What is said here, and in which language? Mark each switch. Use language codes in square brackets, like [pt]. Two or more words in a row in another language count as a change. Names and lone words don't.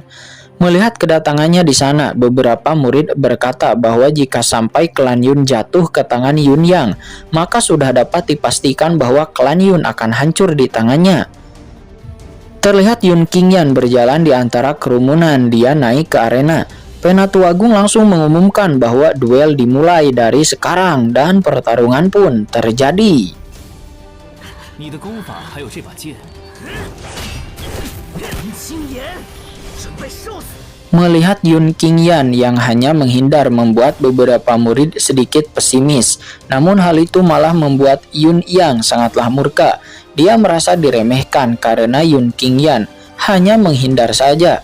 [id] Melihat kedatangannya di sana, beberapa murid berkata bahwa jika sampai klan Yun jatuh ke tangan Yun Yang, maka sudah dapat dipastikan bahwa klan Yun akan hancur di tangannya. Terlihat Yun Qingyan berjalan di antara kerumunan. Dia naik ke arena. Penatua Agung langsung mengumumkan bahwa duel dimulai dari sekarang dan pertarungan pun terjadi. [zh] 你的功法还有这把剑， [id] Melihat Yun Qingyan yang hanya menghindar membuat beberapa murid sedikit pesimis. Namun hal itu malah membuat Yun Yang sangatlah murka. Dia merasa diremehkan karena Yun Qingyan hanya menghindar saja.